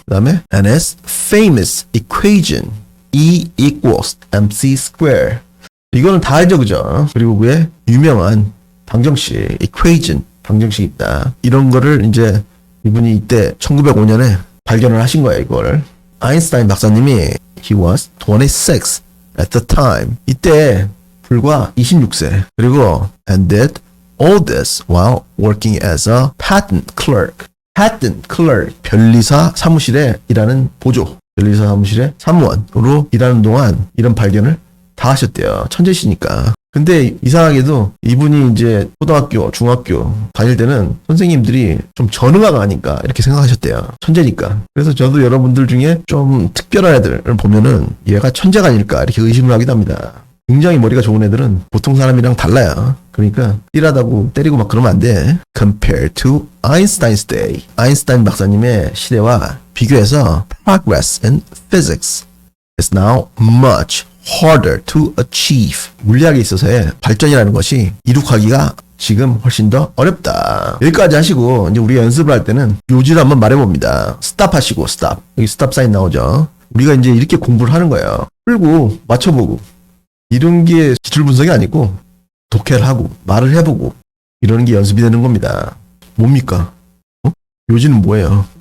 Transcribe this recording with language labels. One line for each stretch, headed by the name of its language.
Korean: 그 다음에
English: and its famous equation E equals mc square.
Korean: 이거는 다 알죠, 그죠? 그리고 그의 유명한 방정식 equation, 방정식입니다. 이런 거를 이제 이분이 이때 1905년에 발견을 하신 거예요, 이걸. 아인슈타인 박사님이
English: he was 26 at the time.
Korean: 이때 불과 26세. 그리고
English: and did all this while working as a patent clerk.
Korean: patent clerk, 변리사 사무실에 일하는 보조, 변리사 사무실의 사무원으로 일하는 동안 이런 발견을 다 하셨대요. 천재시니까. 근데 이상하게도 이분이 이제 초등학교, 중학교 다닐 때는 선생님들이 좀 전응아가 아닐까 이렇게 생각하셨대요. 천재니까. 그래서 저도 여러분들 중에 좀 특별한 애들을 보면은 얘가 천재가 아닐까 이렇게 의심을 하기도 합니다. 굉장히 머리가 좋은 애들은 보통 사람이랑 달라요. 그러니까 띠라다고 때리고 막 그러면 안 돼.
English: Compared to Einstein's day.
Korean: 아인슈타인 박사님의 시대와 비교해서
English: progress in physics is now much harder to achieve.
Korean: 물리학에 있어서의 발전이라는 것이 이룩하기가 지금 훨씬 더 어렵다. 여기까지 하시고 이제 우리가 연습을 할 때는 요지를 한번 말해봅니다. 스탑 하시고 스탑. 여기 스탑 사인 나오죠. 우리가 이제 이렇게 공부를 하는 거예요. 풀고 맞춰보고 이런 게 기출 분석이 아니고 독해를 하고 말을 해보고 이러는 게 연습이 되는 겁니다. 뭡니까? 요지는 뭐예요?